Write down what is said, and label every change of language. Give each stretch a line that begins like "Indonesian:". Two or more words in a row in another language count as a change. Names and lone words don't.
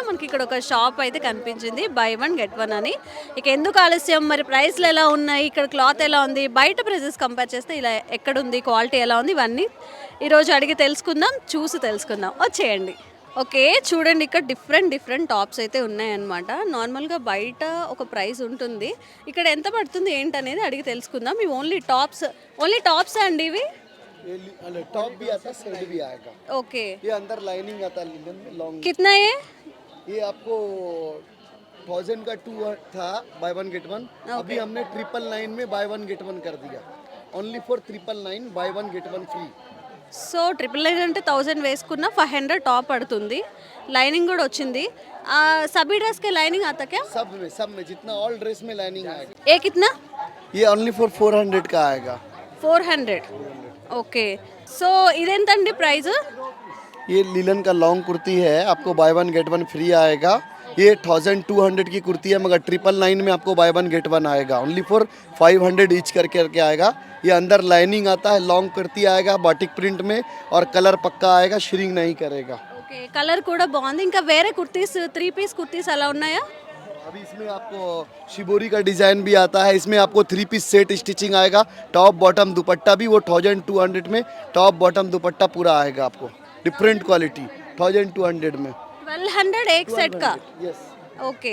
Telugu: మనకి ఇక్కడ ఒక షాప్ అయితే కనిపించింది,
English: buy one get one
Telugu: అని. ఇక ఎందుకు ఆలస్యం, మరి ప్రైస్లు ఎలా ఉన్నాయి, ఇక్కడ క్లాత్ ఎలా ఉంది, బయట
English: prices compare
Telugu: చేస్తే ఇలా ఎక్కడుంది, క్వాలిటీ ఎలా ఉంది, ఇవన్నీ ఈరోజు అడిగి తెలుసుకుందాం, చూసి తెలుసుకుందాం. వచ్చేయండి. ఓకే చూడండి, ఇక్కడ
English: different tops
Telugu: అయితే ఉన్నాయన్నమాట. నార్మల్గా బయట ఒక ప్రైస్ ఉంటుంది, ఇక్కడ ఎంత పడుతుంది ఏంటనేది అడిగి తెలుసుకుందాం. ఇవి
English: only tops
Telugu: అండి ఇవి?
Hindi: टॉप भी आता है, शर्ट भी आएगा. ओके, ये अंदर लाइनिंग आता है लिनन में लॉन्ग. कितना ये आपको 1000 का 2 था
English: buy one get one.
Hindi: अभी हमने 999 में
English: buy one get one
Hindi: कर दिया.
English: only for 999 buy one get one free.
Telugu: సో 999 అంటే 1000 వేసుకున్న 500 టాప్ పడుతుంది. లైనింగ్ కూడా వచ్చింది.
Hindi: सभी ड्रेस के लाइनिंग आता क्या? सब में जितना
English: all dress
Hindi: में लाइनिंग आएगा. ये कितना? ये
English: only for 400
Hindi: का आएगा.
Telugu: 400. ओके, సో ఇదెంతండి ప్రైస్?
Hindi: ये लिलन का लॉन्ग कुर्ती है, आपको
English: buy one get one free
Hindi: आएगा. ये 1200 की कुर्ती है, मगर 999 में आपको
English: buy one get one
Hindi: आएगा।
English: only for 500 each
Hindi: करके आएगा। ये अंदर लाइनिंग आता है, लॉन्ग कुर्ती आएगा
English: batik print
Hindi: में, और कलर पक्का आएगा, श्रिंक नहीं करेगा।
English: okay color
Telugu: కూడా బాగుంది. ఇంకా వేరే కుర్తీస్ 3 పీస్ కుర్తీస్ అలా ఉన్నాయా?
Hindi: अभी इसमें आपको शिबोरी का डिज़ाइन भी आता है। इसमें आपको
English: 3 piece set stitching
Hindi: आएगा,
English: top bottom
Hindi: दुपट्टा भी वो 1200 में
English: top bottom
Hindi: दुपट्टा पूरा आएगा आपको,
English: different quality
Hindi: 1200 में। 1200 एक सेट का? यस।
Telugu: ఓకే